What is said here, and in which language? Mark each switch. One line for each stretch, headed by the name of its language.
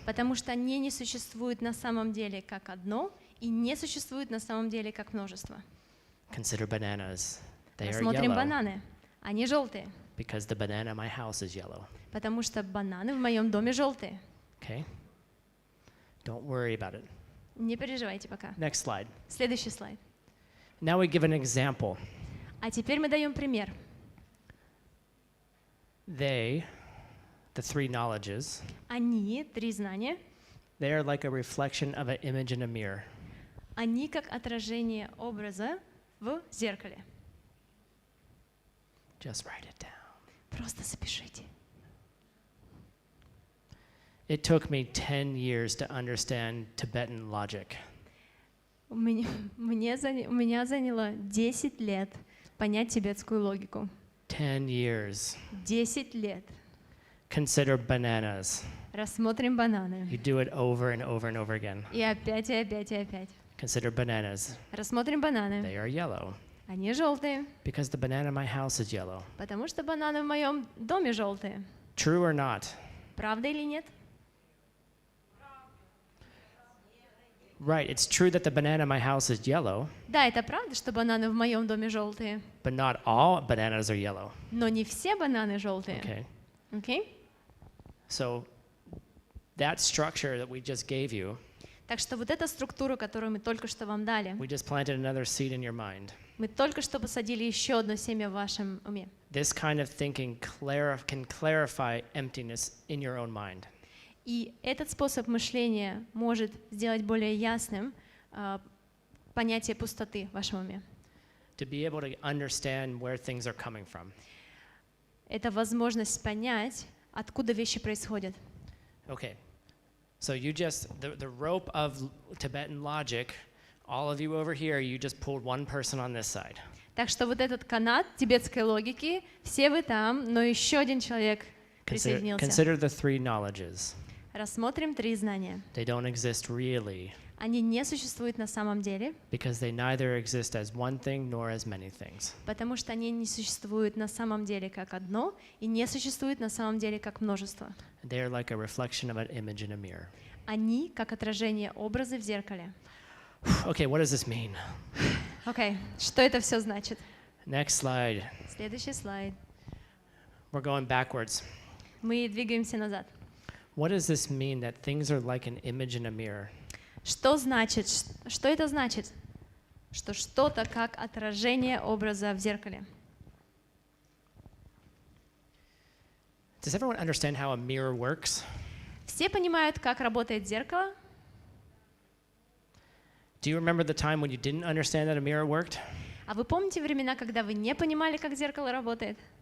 Russian: потому что они не существуют на самом деле как одно и не существуют на самом деле как множество.
English: Consider bananas. They are
Russian: Рассмотрим
English: yellow
Russian: бананы. Они желтые,
English: because the banana in my house is yellow.
Russian: потому что бананы в моем доме желтые.
English: Okay? Don't worry about it.
Russian: Не переживайте пока.
English: Next slide.
Russian: Следующий слайд.
English: Now we give an example.
Russian: А теперь мы даем пример.
English: They, the three knowledges,
Russian: Они, 3 знания,
English: they are like a reflection of an image in a mirror.
Russian: они как отражение образа в зеркале.
English: Just write it down.
Russian: Просто запишите.
English: It took me 10 years to understand Tibetan logic.
Russian: У меня заняло 10 лет понять тибетскую логику.
English: 10 years.
Russian: 10 лет.
English: Consider bananas.
Russian: Рассмотрим бананы.
English: You do it over and over and over again.
Russian: И опять, и опять, и опять.
English: Consider bananas.
Russian: Рассмотрим бананы.
English: They are yellow
Russian: Они желтые,
English: because the banana in my house is yellow.
Russian: потому что бананы в моем доме желтые.
English: True or not?
Russian: Правда или нет?
English: Right, it's true that the banana in my house is yellow,
Russian: Да, это правда, что бананы в моем доме желтые.
English: but not all bananas are yellow.
Russian: Но не все бананы желтые.
English: Okay?
Russian: Окей?
English: So that structure that we just gave you,
Russian: Так что вот эта структура, которую мы только что вам дали,
English: we just planted another seed in your mind.
Russian: мы только что посадили еще одно семя в вашем уме.
English: This kind of thinking can clarify emptiness in your own mind.
Russian: И этот способ мышления может сделать более ясным понятие пустоты в вашем уме.
English: To be able to understand where things are coming from.
Russian: Это возможность понять, откуда вещи происходят.
English: Okay, so you just, the rope of Tibetan logic, all of you over here, you just pulled one person on this side.
Russian: Так что вот этот канат тибетской логики, все вы там, но еще один человек присоединился.
English: Consider the three knowledges.
Russian: Рассмотрим 3 знания.
English: They don't exist really
Russian: Они не существуют на самом деле,
English: because they neither exist as one thing nor as many things.
Russian: потому что они не существуют на самом деле как одно и не существуют на самом деле как множество.
English: They are like a reflection of an image in a mirror.
Russian: Они как отражение образа в зеркале.
English: Okay, what does this mean?
Russian: Окей, что это все значит?
English: Next slide.
Russian: Следующий слайд.
English: We're going backwards.
Russian: Мы двигаемся назад.
English: What does this mean that things are like an image in a mirror?
Russian: Что значит, что это значит? Что что-то как отражение образа в зеркале.
English: Does everyone understand how a mirror works?
Russian: Все понимают, как работает зеркало?
English: Do you remember the time when you didn't understand that a mirror worked?
Russian: А вы помните времена, когда вы не понимали, как зеркало работает?